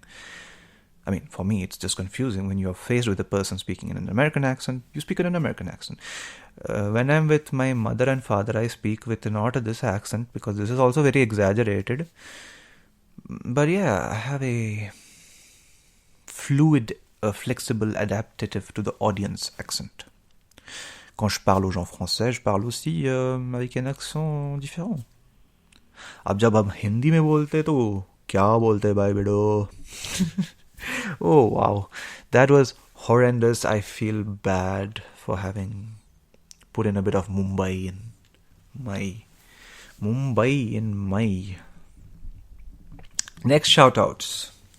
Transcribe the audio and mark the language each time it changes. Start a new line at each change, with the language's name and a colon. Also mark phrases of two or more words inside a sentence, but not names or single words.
English: I mean, for me, it's just confusing when you're faced with a person speaking in an American accent, you speak in an American accent. When I'm with my mother and father, I speak with not this accent because this is also very exaggerated. But yeah, I have a fluid, flexible, adaptative to the audience accent.
French: Quand je parle aux gens français, je parle aussi avec un accent différent.
Hindi: अब जब हम हिंदी में बोलते तो क्या बोलते भाई बेड़ो?
English: Oh wow, that was horrendous. I feel bad for having put in a bit of Mumbai in my. Next shoutouts.